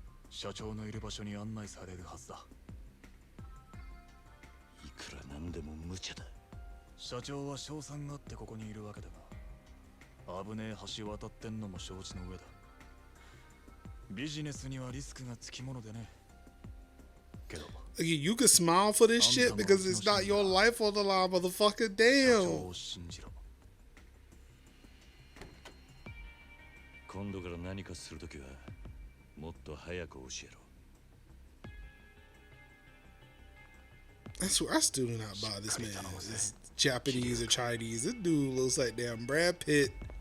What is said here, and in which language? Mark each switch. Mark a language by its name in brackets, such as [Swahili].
[Japanese] 社長のいる場所に案内されるはずだ。いくらなんでも無茶だ。社長は賞賛があってここにいるわけだが、危ねえ橋渡ってんのも承知の上だ。ビジネスにはリスクがつきものでね。けど [English] You can smile for this shit because it's not your life on the line, motherfucker. [Japanese] 社長 [English] Damn. [Japanese] を信じろ。今度から何かするときはもっと早く教えろ。 [English] I swear, I still do not buy this man. It's Japanese or Chinese. This dude looks like damn Brad Pitt.